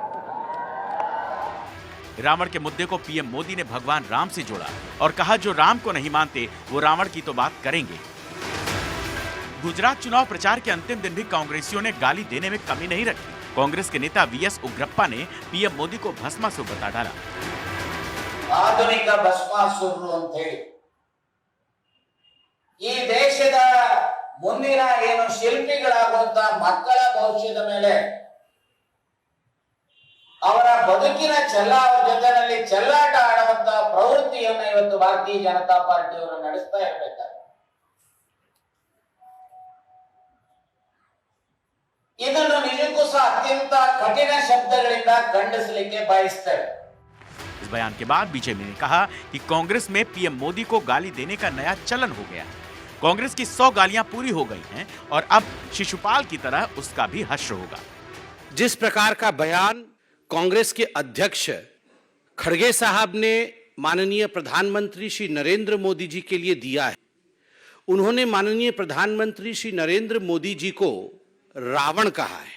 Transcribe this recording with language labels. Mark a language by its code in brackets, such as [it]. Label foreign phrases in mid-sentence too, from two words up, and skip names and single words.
[hi] रावण के मुद्दे को पीएम मोदी ने भगवान राम से जोड़ा और कहा जो राम को नहीं मानते वो रावण की तो बात करेंगे। गुजरात चुनाव प्रचार के अंतिम दिन भी कांग्रेसियों ने गाली देने में कमी नहीं रखी। कांग्रेस के नेता वीएस उग्रप्पा ने पीएम मोदी को भस्मासुर बता डाला। [kn] आधुनिक भस्मासुरರು ಅಂತ ಹೇಳಿ ಈ ದೇಶದ ಮುಂದಿನ ಏನು ಶಿಲ್ಪಿಗಳಾಗುವಂತ ಮಕ್ಕಳ ಭವಿಷ್ಯದ ಮೇಲೆ ಅವರ ಬದುಕಿನ ಜೊತೆಯಲ್ಲಿ ಚೆಲ್ಲಾಟ ಆಡುವಂತ ಪ್ರವೃತ್ತಿಯನ್ನು ಇವತ್ತು ಭಾರತೀಯ ಜನತಾ ಪಾರ್ಟಿಯವರು ನಡೆಸ್ತಾ ಇರಬೇಕಾಗಿದೆ। ಇದನ್ನು ನಿಜಕ್ಕೂ ಸಹ ಅತ್ಯಂತ ಕಠಿಣ ಶಬ್ದಗಳಿಂದ ಖಂಡಿಸಲಿಕ್ಕೆ ಬಯಸ್ತೇವೆ। इस बयान के बाद बीजेपी ने कहा कि कांग्रेस में पीएम मोदी को गाली देने का नया चलन हो गया है। कांग्रेस की 100 गालियां पूरी हो गई हैं और अब शिशुपाल की तरह उसका भी हश्र होगा। जिस प्रकार का बयान कांग्रेस के अध्यक्ष खड़गे साहब ने माननीय प्रधानमंत्री श्री नरेंद्र मोदी जी के लिए दिया है, उन्होंने माननीय प्रधानमंत्री श्री नरेंद्र मोदी जी को रावण कहा है।